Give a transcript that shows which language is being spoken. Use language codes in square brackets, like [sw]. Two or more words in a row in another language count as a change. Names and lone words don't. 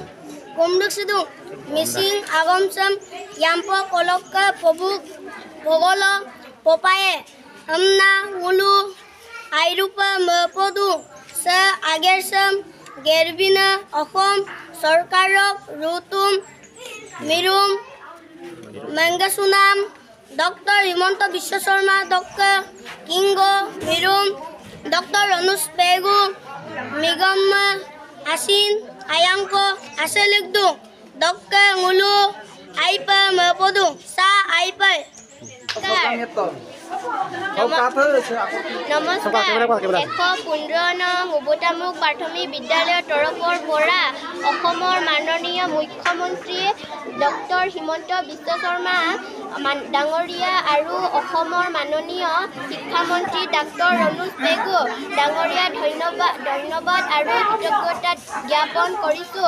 [mrg] komruk sidu mising agam sam yampo kolok ke pabuk bogolo Popaye, amna ulu, airupa mepodu, se agersam, gerbina, okom, sorkarok, rutum, mirum, mangasunam, Dr. Himonto Biswa Sharma, Dr. Kingo, mirum, Dr. Anush Pegu, Migam Asin, Ayangko, Aseligdu, Dr. Ngulu, Aipa mepodu, sa Aipa. [as] নমস্কাৰ ১১৫ নং উবতামুক প্ৰাথমিক বিদ্যালয়ৰ তৰফৰ পৰা অসমৰ মাননীয় মুখ্যমন্ত্ৰী ডক্টৰ হিমন্ত বিশ্ব শৰ্মা ডাঙৰীয়া আৰু অসমৰ মাননীয় শিক্ষামন্ত্ৰী ডাক্তৰ অনুজ পেগু ডাঙৰীয়া ধন্যবাদ আৰু কৃতজ্ঞতা জ্ঞাপন কৰিছোঁ।